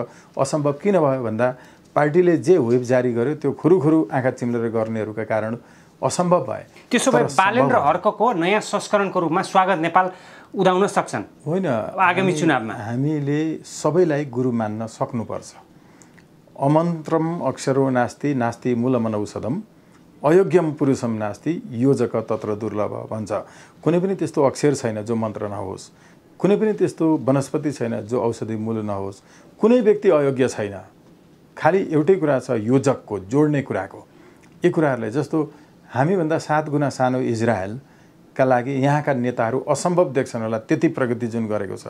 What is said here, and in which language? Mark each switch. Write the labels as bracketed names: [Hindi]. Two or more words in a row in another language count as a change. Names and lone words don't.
[Nepali] असम्भव किन भयो भन्दा पार्टीले जे व्हिप जारी गर्यो त्यो खुरुखुरु आँखा चिम्लेर गर्नेहरूका कारण असम्भव भए। त्यसो भए बालेन र हर्कको नयाँ संस्करणको रूपमा स्वागत नेपाल उदाउन सक्छन् होइन? आगामी चुनावमा हामीले सबैलाई गुरु मान्न सक्नुपर्छ। [Sanskrit] अमन्त्रम अक्षरो नास्ति नास्ति मूलमनौषधम अयोग्यम पुरुषम नास्ति योजक तत्र दुर्लभ भन्छ। [Nepali] कुनै पनि त्यस्तो अक्षर छैन जो मन्त्र नहोस्, कुनै पनि त्यस्तो वनस्पति छैन जो औषधि मूल नहोस्, कुनै व्यक्ति अयोग्य छैन। खालि एउटै कुरा छ योजकको, जोड्ने कुराको। यी कुराहरूलाई जस्तो हामीभन्दा 7 गुणा सानो इजरायलका लागि यहाँका नेताहरू असम्भव देख्छन् होला, त्यति प्रगति जुन गरेको छ।